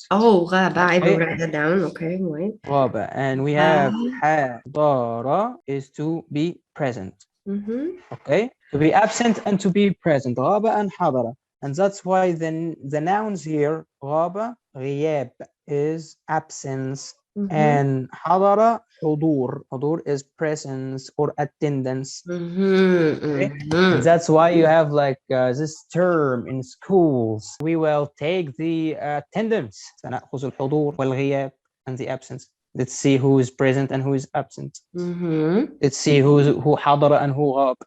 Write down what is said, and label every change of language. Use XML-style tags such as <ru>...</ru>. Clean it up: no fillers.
<en>Oh, غاب. I will write that down. Okay, wait.</en> <ar>غاب.</ar> <en>And we have حضر is to be present. Okay, to be absent and to be present.</en> <ar>غاب and حضر.</ar> <en>And that's why the nouns here,</en> <ar>غاب, غياب,</ar> <en>is absence.</en> <ar>And حضر, حضور.</ar> <en>حضور is presence or attendance. Okay? And that's why you have like this term in schools. We will take the attendance.</en> <ar>سنأخذ الحضور والغياب</ar> <en>and the absence. Let's see who is present and who is absent. Let's see who حضر and who غاب.</en>